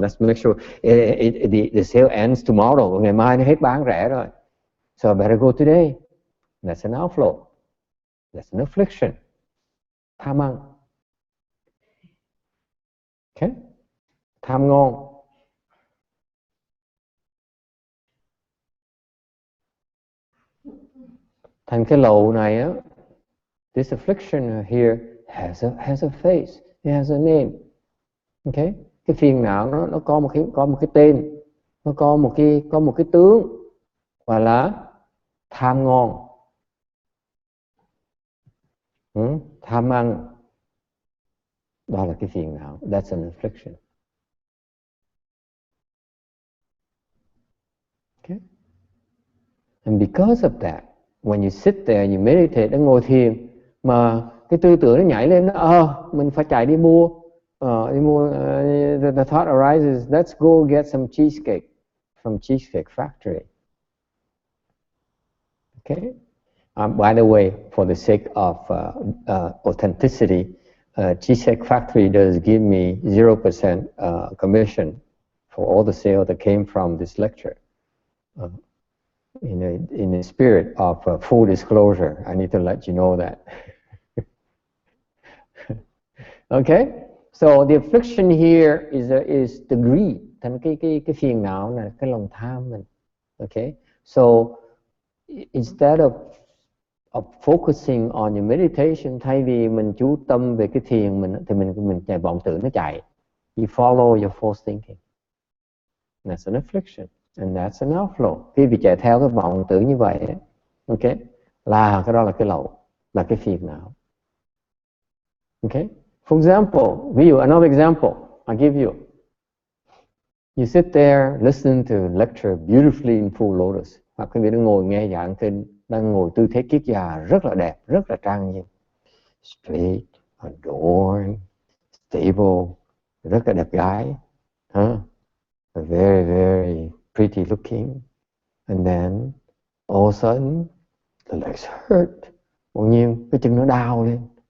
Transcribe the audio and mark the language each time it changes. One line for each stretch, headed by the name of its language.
English: Let's make sure the sale ends tomorrow.
Vietnamese: Ngày mai nó hết bán rẻ rồi.
English: So I better go today. That's an outflow. That's an affliction.
Vietnamese: Tham ăn. Okay? Tham ngon. Thành cái lầu này á,
English: this affliction here has a face. It has a name. Okay?
Vietnamese: Cái phiền não nó có một cái tên, nó có một cái tướng, gọi là tham ngon. Tham ăn. Đó là cái phiền não.
English: That's an affliction. Okay? And because of that, when you sit there, you meditate,
Vietnamese: đang ngồi thiền, mà cái tư tưởng nó nhảy lên, mình phải chạy đi mua.
English: The thought arises, let's go get some cheesecake from Cheesecake Factory. Okay? By the way, for the sake of authenticity, Cheesecake Factory does give me 0% commission for all the sale that came from this lecture. In the spirit of full disclosure, I need to let you know that. Okay? So the affliction here is the greed,
Vietnamese: thành cái phiền não này, cái lòng tham mình. Okay?
English: So instead of focusing on your meditation,
Vietnamese: thay vì mình chú tâm về cái thiền mình, thì mình chạy vọng tưởng nó chạy.
English: You follow your false thinking. That's an affliction, and that's an outflow.
Vietnamese: Khi bị chạy theo cái vọng tưởng như vậy, okay, là cái đó là cái lậu, là cái phiền não.
English: Okay? For example,
Vietnamese: ví dụ,
English: another example I give you. You sit there, listen to lecture beautifully in full lotus.
Vietnamese: Hoặc quý vị đang ngồi nghe giảng kinh, đang ngồi tư thế kiết già rất là đẹp, rất là trang nghiêm.
English: Straight, adorned, stable,
Vietnamese: rất là đẹp gái.
English: Very, very pretty looking. And then, all of a sudden, the legs hurt.
Vietnamese: Bỗng nhiên, cái chân nó đau lên.